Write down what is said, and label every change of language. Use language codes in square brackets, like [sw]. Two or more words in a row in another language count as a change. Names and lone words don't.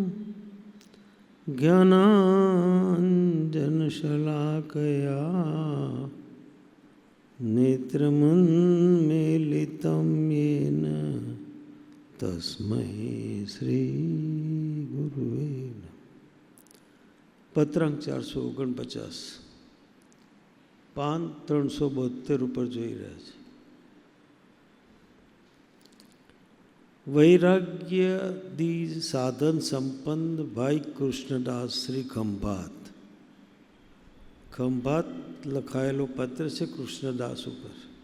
[sa] ज्ञानाञ्जनशलाकया नेत्रमुन्मीलितं येन तस्मै श्रीगुरुवे नमः। [gu] પત્રાંક 449 પાન 372 ઉપર જોઈ રહ્યા છે। વૈરાગ્યદી સાધન સંપન્ન ભાઈ કૃષ્ણદાસ શ્રી ખંભાત ખંભાત લખાયેલો પત્ર છે કૃષ્ણદાસ ઉપર।